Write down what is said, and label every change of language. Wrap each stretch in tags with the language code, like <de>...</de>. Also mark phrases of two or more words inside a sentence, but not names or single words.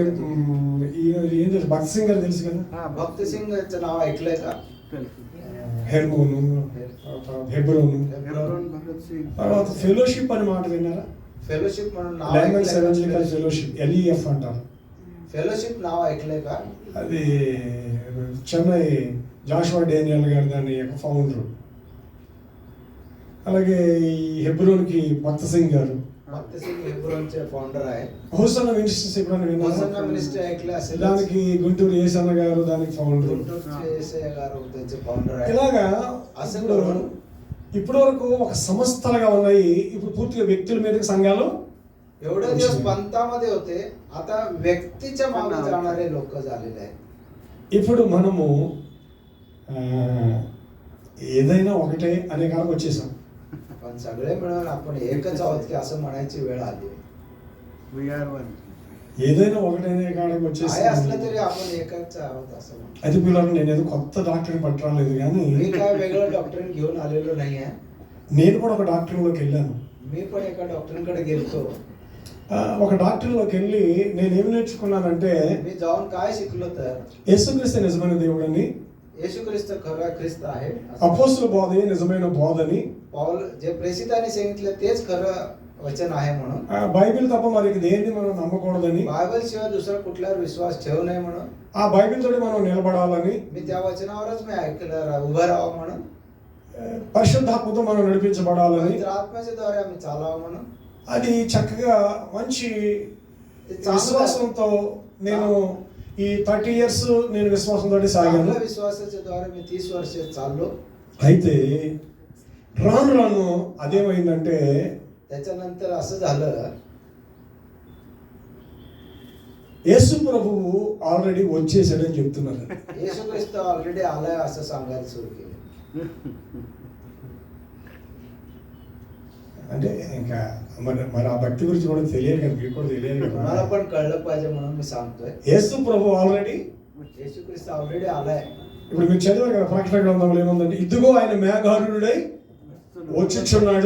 <mr>ऐकलंय.</mr> <te>ఏం తెలుసు? భక్త్ సింగ్ గారు తెలుసు కదా?</te> <mr>भक्त सिंगचं नाव ऐकलंय का?</mr> <te>హెర్మోను, హెబ్రోను,</te> <mr>हेब्रोन भगत सिंग.</mr> <te>తర్వాత ఫెలోషిప్ అని మాట విన్నారా?</te> <mr>फेलोशिप म्हणून नाव</mr> <te>లైమన్స్</te> <mr>ऐकलंय</mr> <te>ఎవెంజలికల్</te> <mr>का?</mr> <te>ఫెలోషిప్, LEF అంటారు.</te> <mr>फेलोशिप नाव ऐकलंय का?</mr> <te>అది చెన్నై జాషువా డేనియల్ గారు దాని యొక్క ఫౌండర్. అలాగే ఈ హెబ్రోన్కి భక్త సింగ్ గారు.</te> <mr>भक्त सिंग हेब्रोनचे फाउंडर आहे.</mr> <te>హోసన్న మినిస్ట్రీస్ ఎప్పుడైనా</te> <mr>होसन्ना</mr> <te>విన్నారా?</te> <mr>मिनिस्ट्री ऐकलं असेल.</mr> <te>దానికి గుంటూరు ఏసన్న గారు దానికి ఫౌండర్.</te> <mr>गुंटूरचे</mr> <te>యేసయ్య గారు</te> <mr>त्यांचे फाउंडर आहे.</mr> <te>ఇలాగా అసలు ఇప్పుడు వరకు ఒక సంస్థలుగా ఉన్నాయి, ఇప్పుడు పూర్తిగా వ్యక్తుల మీదకి సంఘాలు.</te> <mr>एवढे दिवस पंथामध्ये होते, आता व्यक्तीच्या मागे जाणारे लोक झालेले आहेत.</mr> <te>ఇప్పుడు మనము ఏదైనా ఒకటే అనే కాలం వచ్చేసాం.</te> <mr>पण सगळे मिळून आपण एकच आहोत की असं म्हणायची वेळ आली.</mr> <en>We are one.</en> <te>ఏదైనా ఒకటే అనే కాడికి</te> <mr>काय</mr> <te>వచ్చేసాం.</te> <mr>असलं तरी आपण एकच आहोत असं म्हणतो.</mr> <te>అయితే పిల్లలు, నేను ఏదో కొత్త డాక్టర్ని పట్టరాలేదు కానీ</te> <mr>मी काय वेगळं डॉक्टरीन घेऊन आलेलो नाहीये.</mr> <te>నేను కూడా ఒక డాక్టర్లోకి వెళ్ళాను.</te> <mr>मी पण एका डॉक्टरीकडे गेलतो.</mr> <te>ఒక డాక్టర్లోకి వెళ్ళి నేను ఏమి నేర్చుకున్నానంటే,</te> <mr>मी जाऊन काय शिकलो तर</mr> <te>యేసుక్రీస్తు నిజమైన దేవుడని,</te> <mr>येशू ख्रिस्त खरा ख्रिस्त आहे.</mr> <te>అపోస్తుల బోధే నిజమైన బోధని,</te> <mr>पौल जे प्रेषितांनी सांगितलं तेच खरं वचन आहे म्हणून,</mr> <te>బైబిల్ తప్ప మరి దేన్ని మనం నమ్మకూడదని,</te> <mr>बायबल शिवाय दुसरा कुठल्यावर विश्वास ठेवू नये म्हणून,</mr> <te>ఆ బైబిల్ తోటి మనం నిలబడాలని,</te> <mr>मी त्या वचनावरच मी ऐकलं उभं राहावं म्हणून,</mr> <te>పరిశుద్ధాత్మతో మనం నడిపించబడాలని,</te> <mr>पवित्र आत्म्याच्या द्वारे आम्ही चालावं म्हणून.</mr> <te>అది చక్కగా మంచి విశ్వాసంతో నేను ఈ 30 years నేను విశ్వాసంతో సాగాను.</te> <mr>चांगल्या विश्वासाच्या द्वारे मी 30 वर्ष चाललो.</mr> <te>అయితే రాను రాను అదేమైందంటే,</te> <mr>त्याच्यानंतर असं झालं,</mr> <te>యేసు ప్రభువు ఆల్రెడీ వచ్చేసాడని చెప్తున్నారు.</te> <mr>येशू ख्रिस्त ऑलरेडी आलाय असं सांगायला सुरू केलं.</mr> <te>అంటే ఇంకా మరి ఆ భక్తి గురించి కూడా తెలియాలి కదా, మీకు కూడా తెలియాలి</te> <mr>तुम्हाला</mr> <te>కదా.</te> <mr>पण कळलं पाहिजे म्हणून मी सांगतोय.</mr> <te>యేసు ప్రభు ఆల్రెడీ,</te> <mr>येशू ख्रिस्त ऑलरेडी आलाय.</mr> <te>ఇప్పుడు మీరు చదివారు కదా ప్రకటన గ్రంథంలో ఏముందంటే, ఇదిగో ఆయన మేఘారుడై వచ్చుచున్నాడు,</te>